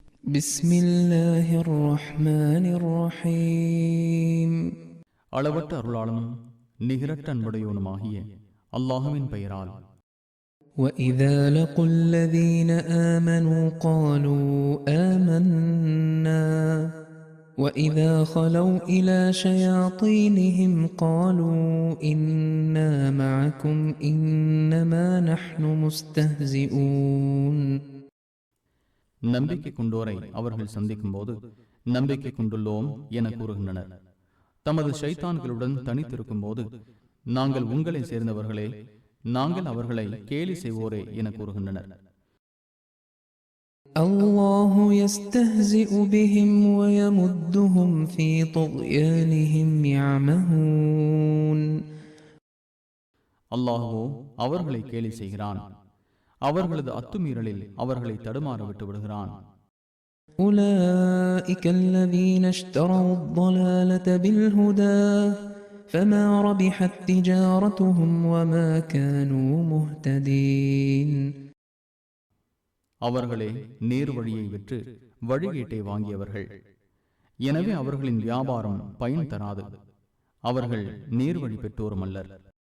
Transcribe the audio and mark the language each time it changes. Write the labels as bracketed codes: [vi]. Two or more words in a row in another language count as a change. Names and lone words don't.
[ar] بسم الله الرحمن الرحيم [ta] அளவற்ற அருளாளனும் நிகரற்ற அன்புடையவனுமாகிய அல்லாஹுவின் பெயரால். [ar] وإذا لقوا الذين آمنوا قالوا آمنا وإذا خلوا إلى شياطينهم قالوا إنا معكم إنما نحن مستهزئون. [ta] நம்பிக்கை கொண்டோரை அவர்கள் சந்திக்கும் போது நம்பிக்கை கொண்டுள்ளோம் என கூறுகின்றனர். தமது ஷைத்தான்களுடன் தனித்திருக்கும் போது நாங்கள் உங்களை சேர்ந்தவர்களே, நாங்கள் அவர்களை கேலி செய்வோரே என கூறுகின்றனர். [ar] الله يستهزئ بهم ويمدهم في طغيانهم يعمهون. [ta] அல்லாஹ்வோ அவர்களை கேலி செய்கிறான், அவர்களது அத்துமீறலில் அவர்களை தடுமாற விட்டு விடுகிறான். [ar] أولئك الذين اشتروا الضلالة بالهدى فما ربحت تجارتهم وما كانوا مهتدين. [ta] அவர்களே நேர் வழியை விற்று வழிகேட்டை வாங்கியவர்கள், எனவே அவர்களின் வியாபாரம் பயன் தராது, அவர்கள் நேர் வழி பெற்றோரும் அல்லர்.